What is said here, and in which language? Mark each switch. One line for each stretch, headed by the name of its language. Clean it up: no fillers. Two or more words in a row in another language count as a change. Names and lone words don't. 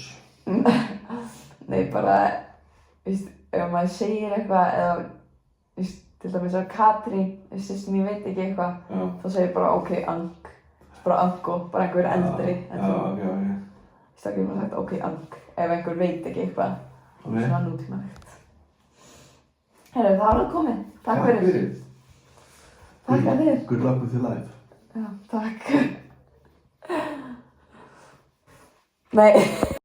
Icelandic: Nei, bara, víst, ef maður segir eitthvað eða, víst, til dæmis að Katrín, sem ég veit ekki eitthvað, Já. þá segir ég bara
English: ok, unk.
Icelandic: Bara unko, bara einhver eldri. Já, ok, ok. Víst, þá getur maður sagt
English: ok, unk.
Icelandic: Ef einhver veit ekki eitthvað, Ok. svona nútímalegt. Herru, það var það komið. Takk fyrir. Takk að þér.
English: Good luck with your life.
Icelandic: Já, takk. Nei.